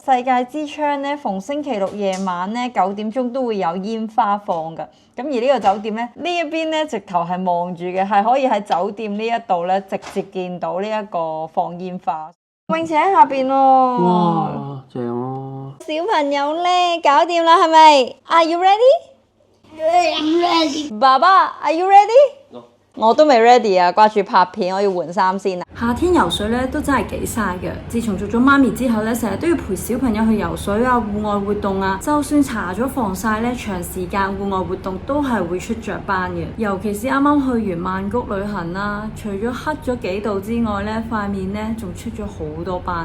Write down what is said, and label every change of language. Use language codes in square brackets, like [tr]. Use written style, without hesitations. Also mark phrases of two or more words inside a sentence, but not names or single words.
[yue] 世界之窗咧，逢星期6夜晚咧9點鐘都會有煙花放㗎。咁而呢個酒店咧，呢一邊咧直頭係望住嘅，係可以喺酒店呢一度咧直接見到呢一個放煙花。泳池喺下邊喎。哇，正啊！小朋友咧，搞掂啦，係咪 ？ [en] Are you ready？ [yue] 爸爸 ， [en] Are you ready？ [yue] 我都未 ready 啊，掛住拍片，我要換衫先啊。夏天游水咧都真係幾晒嘅。自從做咗媽咪之後咧，成日都要陪小朋友去游水啊、戶外活動啊。就算搽咗防曬咧，長時間戶外活動都係會出雀斑嘅。尤其是啱啱去完曼谷旅行啦，除咗黑咗幾度之外咧，塊面咧仲出咗好多斑。